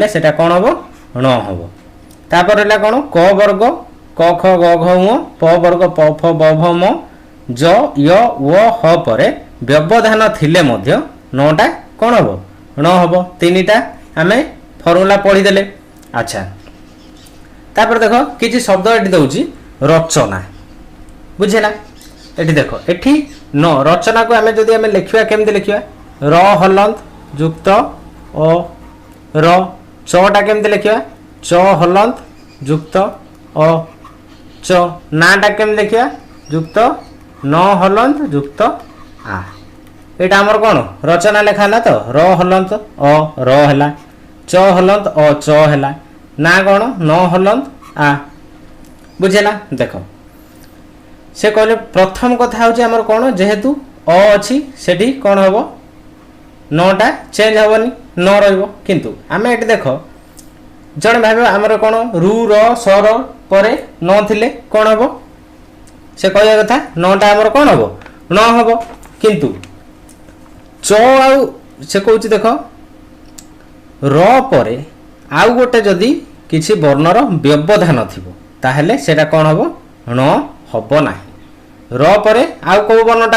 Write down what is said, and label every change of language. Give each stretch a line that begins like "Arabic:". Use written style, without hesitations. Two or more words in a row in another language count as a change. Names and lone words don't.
Sambalpuri: सेटा कोन हबो न हबो तापर रहला कोन क वर्ग क ख ग घ ङ प वर्ग प फ ब भ म ज य व ह परे व्यवधान थिले मध्य नटा कोन हबो न हबो तीनटा हमें फॉर्मूला पढी देले अच्छा तापर देखो किछि शब्द एठी दउची रचना बुझेला एठी देखो एठी न रचना को हमें जदि हमें लिखिया केमते लिखिया र हलंत युक्त अ र चटा केमते लिखिया च हलंत युक्त अ च नाटा केमते लिखिया युक्त न हलंत युक्त आ एटा हमर कोन रचना लेखा ना तो र हलंत अ र हैला च हलंत अ च हैला ना कोन न हलंत आ बुझेला देखो से कहले प्रथम कथा होची हमर कोन जेहेतु अ अछि सेठी कोन हबो नटा चेंज हबनी न रहइबो किंतु आमे एटी देखो जण भाबे हमर कोन रु र स र परे न थिले कोन हबो से कहया कथा नटा हमर कोन हबो न हबो किंतु च आउ से कहउची देखो र परे आउ गोटे जदी किछि वर्णर व्यवधान थिबो ताहेले सेटा कोन हबो न हबो नाही र परे आउ को वर्णटा